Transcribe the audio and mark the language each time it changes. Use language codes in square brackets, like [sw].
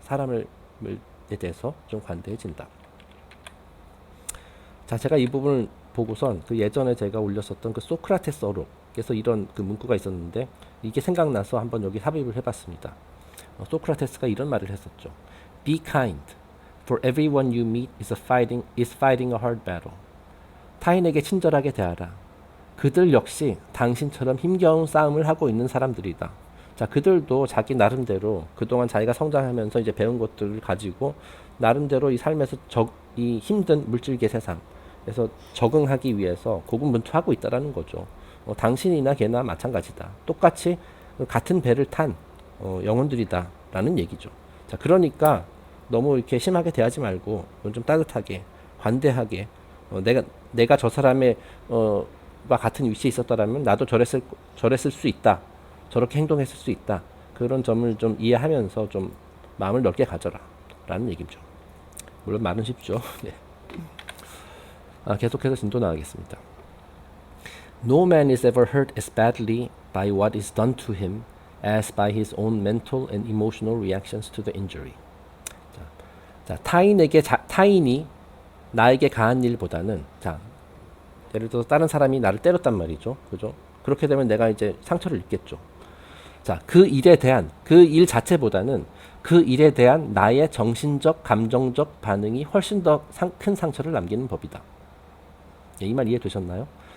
[ko] 사람에 대해서 좀 관대해진다. 자, 제가 이 부분을 보고선 그 예전에 제가 올렸었던 그 소크라테스 어록에서 이런 그 문구가 있었는데 이게 생각나서 한번 여기 삽입을 해봤습니다. 소크라테스가 이런 말을 했었죠. [en] Be kind, for everyone you meet is fighting a hard battle. [ko] 타인에게 친절하게 대하라. 그들 역시 당신처럼 힘겨운 싸움을 하고 있는 사람들이다. 자, 그들도 자기 나름대로 그동안 자기가 성장하면서 이제 배운 것들을 가지고 나름대로 이 삶에서 이 힘든 물질계 세상에서 적응하기 위해서 고군분투하고 있다라는 거죠. 당신이나 걔나 마찬가지다. 똑같이 같은 배를 탄 영혼들이다라는 얘기죠. 자, 그러니까 너무 이렇게 심하게 대하지 말고 좀 따뜻하게, 관대하게, 내가 저 사람의 과 같은 위치에 있었더라면 나도 저랬을 수 있다. 저렇게 행동했을 수 있다. 그런 점을 좀 이해하면서 좀 마음을 넓게 가져라. 라는 얘기죠. 물론 말은 쉽죠. 네. 계속해서 진도 나가겠습니다. [en] No man is ever hurt as badly by what is done to him as by his own mental and emotional reactions to the injury. [ko] 자, 타인이 나에게 가한 일보다는, 자, 예를 들어서 다른 사람이 나를 때렸단 말이죠. 그죠? 그렇게 되면 내가 이제 상처를 입겠죠. 자, 그 일에 대한, 그 일 자체보다는 그 일에 대한 나의 정신적, 감정적 반응이 훨씬 더 큰 상처를 남기는 법이다. 예, 이 말 이해되셨나요?